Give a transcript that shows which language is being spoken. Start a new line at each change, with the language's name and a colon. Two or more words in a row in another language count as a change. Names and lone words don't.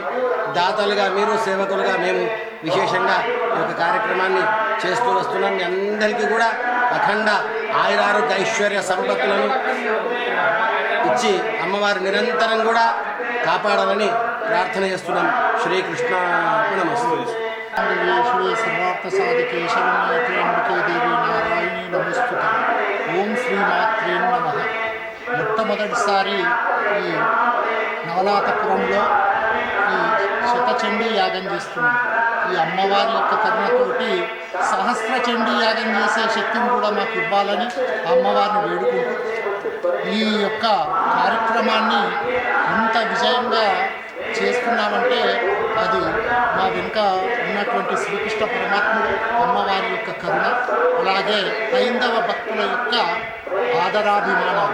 Telugu: దాతలుగా మీరు, సేవకులుగా మేము విశేషంగా ఈ యొక్క కార్యక్రమాన్ని చేస్తూ వస్తున్నాం. మీ అందరికీ కూడా అఖండ ఆయురారోగ్య ఐశ్వర్య సంపత్తులను ఇచ్చి అమ్మవారు నిరంతరం కూడా కాపాడాలని ప్రార్థన చేస్తున్నాం. శ్రీకృష్ణ నమస్తే.
Sanskrit: सर्वार्थ साधिके शरण्ये त्र्यंबके देवी नारायणी नमोस्तुते।
Telugu: మొట్టమొదటిసారి ఈ నవనాథపురంలో ఈ శతచండీ యాగం చేస్తున్నాం. ఈ అమ్మవారి యొక్క కరుణతోటి సహస్రచండీ యాగం చేసే శక్తిని కూడా మాకు ఇవ్వాలని అమ్మవారిని వేడుకుంటూ ఈ యొక్క కార్యక్రమాన్ని ఇంత విజయంగా చేస్తున్నామంటే అది మా వెనుక ఉన్నటువంటి శ్రీకృష్ణ పరమాత్ముడు, అమ్మవారి యొక్క కరుణ, అలాగే హైందవ భక్తుల యొక్క ఆదరాభిమానాలు.